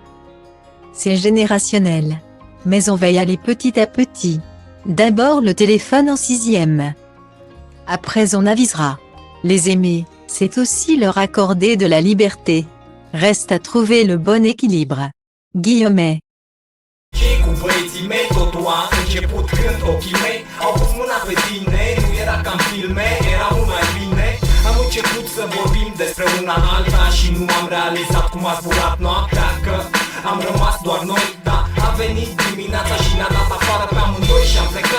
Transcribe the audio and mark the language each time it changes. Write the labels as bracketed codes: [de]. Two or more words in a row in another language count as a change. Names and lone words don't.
[fr] C'est générationnel. Mais on va y aller petit à petit. D'abord le téléphone en 6e. Après on avisera. Les aimer, c'est aussi leur accorder de la liberté. Reste à trouver le bon équilibre. Guillemets. [ro] Cu băieții mei totul a început când ochii mei au pus mâna pe tine. Nu era ca în filme, era mult mai bine. Am început să vorbim despre una alta și nu am realizat cum a zburat noaptea, că am rămas doar noi. Da, a venit dimineața și ne-a dat afară pe amândoi și am plecat.